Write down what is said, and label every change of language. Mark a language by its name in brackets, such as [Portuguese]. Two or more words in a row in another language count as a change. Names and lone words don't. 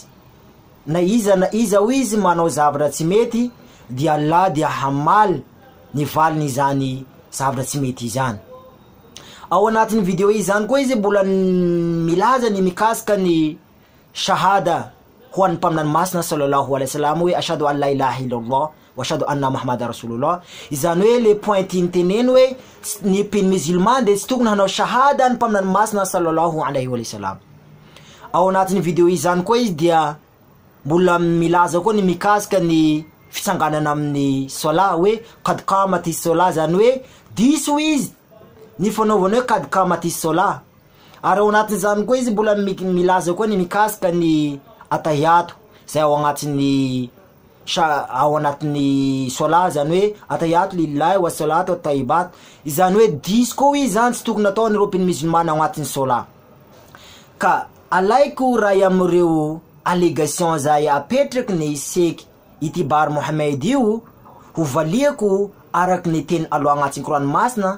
[Malagasy] Na iza ho izy manao zavatra tsy mety dia Allah dia hamaly ny valiny izany zavatra tsy mety izany. Ao anatin'ny video izany koa izy mbola milaza ny mikasika ny shahada ho an'ny mpaminany masina [Arabic] صلى الله عليه وسلم [Malagasy] hoe [Arabic] أشهد أن لا إله إلا الله وأشهد أن محمدا رسول الله. [Malagasy] Izany hoe [French] le point [Malagasy] teneny hoe ny mpino musulman dia tsy tokony hanao shahada ny mpaminany masina [Arabic] صلى الله عليه وسلم. [Malagasy] Ao anatin'ny video izany koa izy dia mbola milaza koa ny mikasika ny fitsanganana amin'ny sola hoe [Arabic] قد قامت الصلاة, [Malagasy] zany hoe diso izy ny fanaovana hoe [Arabic] قد قامت الصلاة. [Malagasy] Ary ao anatin'izany koa izy mbola milaza koa ny mikasika ny atahiyato zay ao anatin'ny sola, zany hoe [Arabic] التحيات لله والصلوات والطيبات. [Malagasy] Izany hoe diso koa izy zany tsy tokony natao ny European musulman ao anatin'ny sola. Ka alaiko ray amreo allégation zay apetraky ny Sheikh Itibar Mohamed io ho valiako araky ny teny Allah agnatin'ny Korany masina.